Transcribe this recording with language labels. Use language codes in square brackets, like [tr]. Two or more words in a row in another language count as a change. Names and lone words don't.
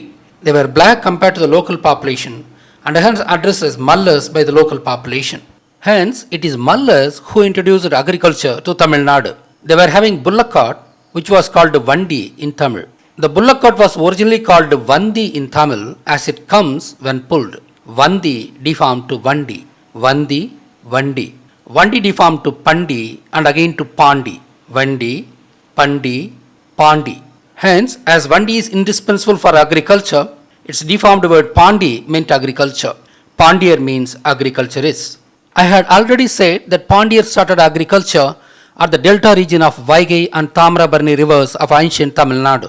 [en] They were black compared to the local population and hence addressed as Mallas by the local population. Hence, it is Mallas who introduced agriculture to Tamil Nadu. They were having bullock cart, which was called Vandi in Tamil. The bullock cart was originally called Vandi in Tamil as it comes when pulled. Vandi deformed to Vandi. Vandi, Vandi. Vandi deformed to Pandi and again to Pandi. Vandi, Pandi, Pandi. Hence, as Vandi is indispensable for agriculture, its deformed word Pandi meant agriculture. Pandier means agriculturist. I had already said that Pandier started agriculture at the delta region of Vaigai and Tamrabarni rivers of ancient Tamil Nadu.